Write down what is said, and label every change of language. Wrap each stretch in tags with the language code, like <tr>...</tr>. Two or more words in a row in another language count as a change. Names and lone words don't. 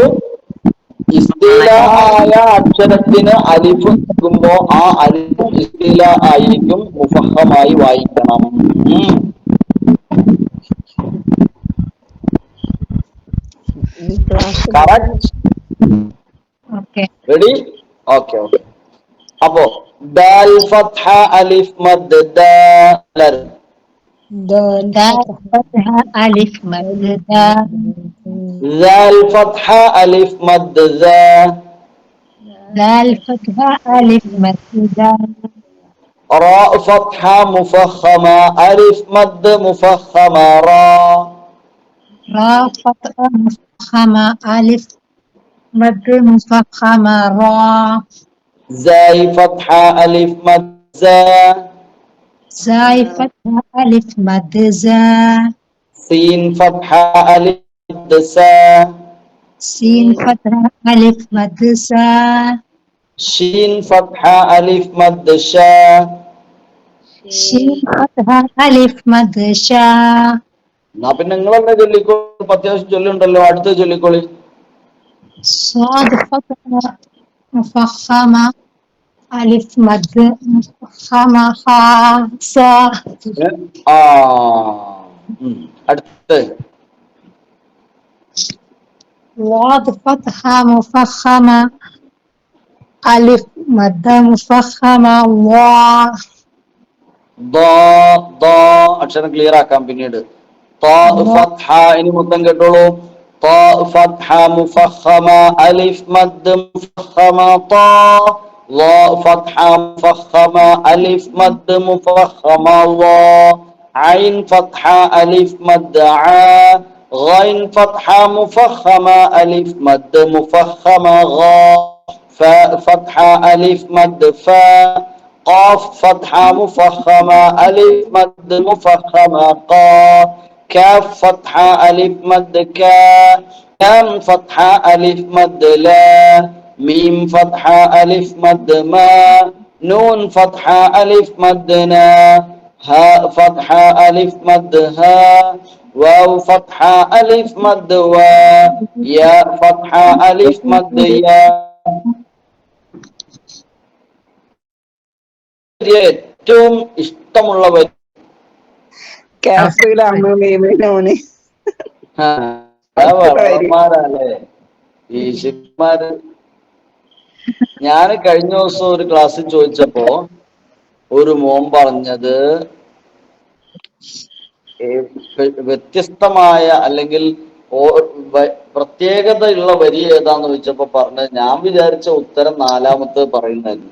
<ml>ഇസ്തില ആയ അക്ഷരത്തിന് അലിഫ് നൽകുമ്പോ ആ അലിഫും ഇസ്തില ആയിരിക്കും, മുഫഖമായി വായിക്കണം. കറക്റ്റ്? റെഡി? ഓക്കെ ഓക്കെ.</ml> <ar>അപ്പോ دال فتحة ألف مد دال ألف مد دال فتحة ألف مد دال فتحة ألف مد را فتحة مفخمة ألف مد مفخمة را را فتحة مفخمة ألف مد مفخمة را زاي فتحة ألف مد زا زاي فتحة ألف مد زا سين فتحة ألف مد سا سين فتحة ألف مد سا شين فتحة ألف مد شا شين فتحة ألف مد شا.</ar> <ml>എന്നാ പിന്നെ നിങ്ങൾ തന്നെ ചൊല്ലിക്കോളൂ, അത്യാവശ്യം ചൊല്ലുണ്ടല്ലോ. അടുത്ത് ചൊല്ലിക്കോളി.</ml> <ar>صاد فتحة مفخمة ألف مد مفخمة خا صا.</ar> <ml>അടുത്ത്</ml> <ar>واض فتحة مفخمة ألف مد مفخمة وا.</ar> <ml>അക്ഷരം ക്ലിയർ ആക്കാം പിന്നീട്.</ml> <ar>ഫത്ഹ</ar> <ml>ഇനി മൊത്തം കേട്ടോളൂ.</ml> <ar>فتحة مفخمة ألف مد مفخمة فتحة مفخمة ألف مد مفخمة عين فتحة ألف مد غين فتحة مفخمة ألف مد مفخمة غا فاء فتحة ألف مد فاء قاف فتحة مفخمة ألف مد مفخمة قا كاف فتحة ألف مد كا لام فتحة ألف مد لا ميم فتحة ألف مد ما نون فتحة ألف مد نا هاء فتحة ألف مد ها واو فتحة ألف مد وا ياء فتحة ألف مد يا.</ar> <ml>ഏറ്റവും ഇഷ്ടമുള്ള വരി വളർമാരല്ലേ ഈ ശിവന്മാര്. ഞാൻ കഴിഞ്ഞ ദിവസം ഒരു ക്ലാസ്സിൽ ചോദിച്ചപ്പോ ഒരു മോൻ പറഞ്ഞത് വ്യത്യസ്തമായ അല്ലെങ്കിൽ പ്രത്യേകതയുള്ള വരി ഏതാന്ന് ചോദിച്ചപ്പോ പറഞ്ഞത്, ഞാൻ വിചാരിച്ച ഉത്തരം നാലാമത്തെ പറയുന്നതായിരുന്നു.</ml>